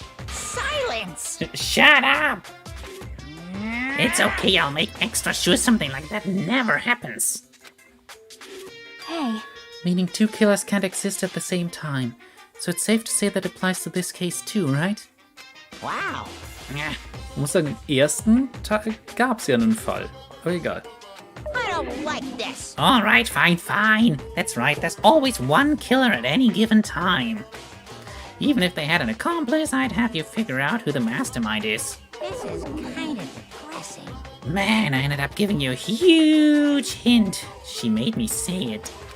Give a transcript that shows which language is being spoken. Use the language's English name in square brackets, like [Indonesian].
[English] Silence. Shut up! It's okay, I'll make extra sure something like that never happens. Hey, Meaning 2 killers can't exist at the same time. So it's safe to say that applies to this case too, right? Wow. [German] Ich muss sagen, im ersten Teil gab's ja einen Fall. Aber egal. [English] I don't like this. Alright, fine. That's right, there's always 1 killer at any given time. Even if they had an accomplice, I'd have you figure out who the mastermind is. This is kind of depressing. Man, I ended up giving you a huge hint. She made me say it.